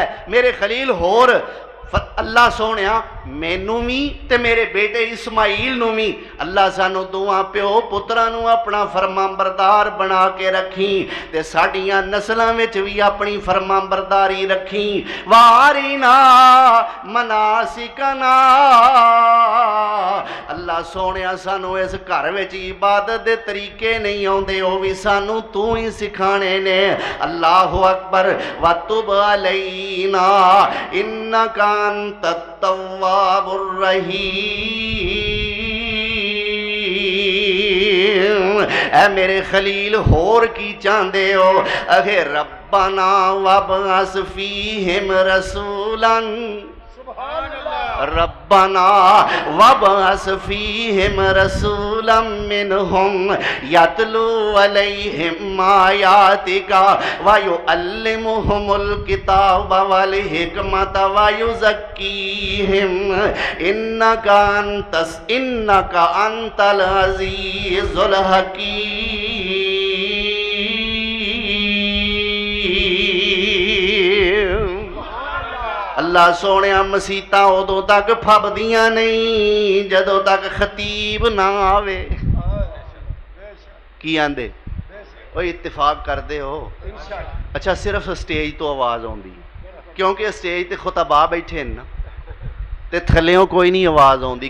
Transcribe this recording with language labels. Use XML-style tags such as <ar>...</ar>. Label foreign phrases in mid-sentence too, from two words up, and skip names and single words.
<pa>میرے خلیل ہور اللہ سوہݨیا مینوں بھی تے میرے بیٹے اسماعیل نوں بھی اللہ سانوں دوواں پیو پتراں نوں اپنا فرمانبردار بنا کے رکھیں، تے ساڈیاں نسلاں وچ بھی اپنی فرمانبرداری رکھیں.</pa> <ar>وأرنا مناسكنا.</ar> <pa>اللہ سوہݨیا سانوں اس گھر وچ عبادت دے طریقے نہیں آؤندے، او بھی سانوں توں ہی سکھانے نیں.</pa> <ar>الله أكبر. وتب علينا إنك أنت التواب الرحيم.</ar> <pa>اے میرے خلیل ہور کی چاہتے ہو?</pa> <ar>اگے ربنا وابعث فيهم رسولا. ربنا وابعث فيهم رسولا منهم يتلو عليهم آياتك ويعلمهم الكتاب والحكمة ويزكيهم إنك أنت العزيز الحكيم.</ar> <pa>اللہ سوہݨیا مسیتاں اودوں تک پھبدیاں نہیں جدوں تک خطیب نہ آوے. کی آندے او اتفاق کرتے ہو? اچھا صرف سٹیج توں آواز آؤندی، کیونکہ سٹیج تے خطبہ بیٹھے نہ، تے تھلّیوں کوئی نہیں آواز آؤندی.</pa>